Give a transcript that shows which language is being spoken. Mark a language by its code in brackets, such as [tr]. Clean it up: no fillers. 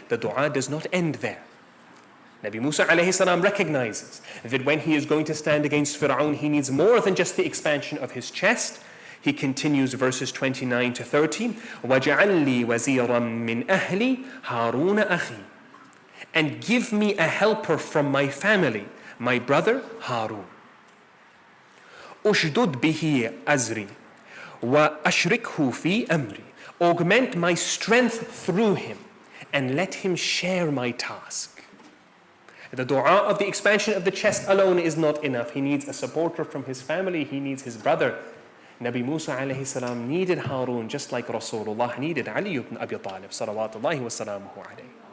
[en] The dua does not end there. Nabi Musa alayhi salam recognizes that when he is going to stand against Fir'aun, he needs more than just the expansion of his chest. He continues verses 29 to 30. [ar] وَجَعَلْ لِي وَزِيرًا مِّنْ أَهْلِي هَارُونَ أَخِي. [en] And give me a helper from my family, my brother Harun. [ar] أُشْدُدْ بِهِ أَزْرِي وَأَشْرِكْهُ فِي أَمْرِي. [en] Augment my strength through him and let him share my task. The dua of the expansion of the chest alone is not enough. He needs a supporter from his family. He needs his brother. Nabi Musa alayhi salam needed Harun just like Rasulullah needed Ali ibn Abi Talib salawatullahi wa salamuhu alayhi.